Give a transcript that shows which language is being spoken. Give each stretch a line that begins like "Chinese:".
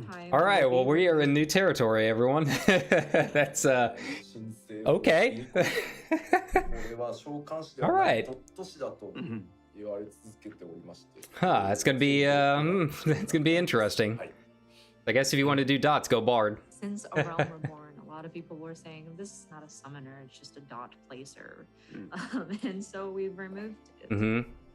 English: All right, well we are in new territory, everyone. That's okay.
Japanese: これは召喚士ではないドット士だと言われ続けておりまして。
English: Huh, it's gonna be it's gonna be interesting. I guess if you want to do dots, go bard. Since a realm reborn, a lot of people were saying this is not a summoner; it's just a dot placer, and so we've removed it. Mm-hmm.